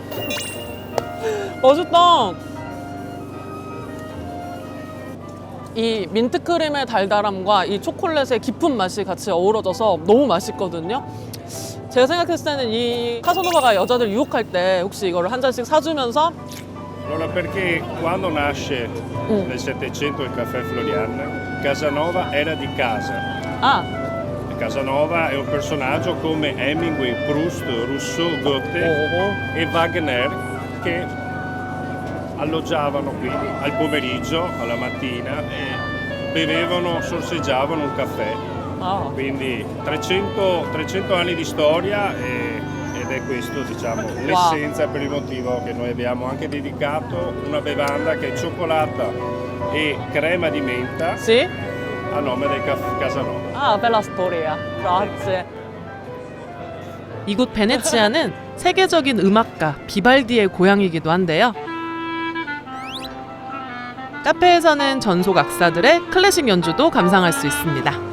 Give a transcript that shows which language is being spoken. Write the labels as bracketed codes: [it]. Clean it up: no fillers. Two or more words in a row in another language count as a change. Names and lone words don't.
[ko] 맛있다. 이 민트크림의 달달함과 이 초콜릿의 깊은 맛이 같이 어우러져서 너무 맛있거든요. 제가 생각했을 때는 이 카사노바가 여자들 유혹할 때 혹시 이거를 한 잔씩 사주면서 [it] Allora, perché quando nasce nel Settecento il caffè Florian, Casanova era di casa. [ko] 아, [it] Casanova è un personaggio come Hemingway, Proust, Rousseau, Goethe e Wagner che alloggiavano qui al pomeriggio, alla mattina e bevevano, sorseggiavano un caffè. Quindi 300 anni di storia ed è questo, diciamo, l'essenza per il motivo che noi abbiamo anche dedicato una bevanda che è cioccolata e crema di menta sì? a nome del Casanova. 아, bella storia. Grazie. [ko] 이곳 베네치아는 세계적인 음악가 비발디의 고향이기도 한데요. 카페에서는 전속 악사들의 클래식 연주도 감상할 수 있습니다.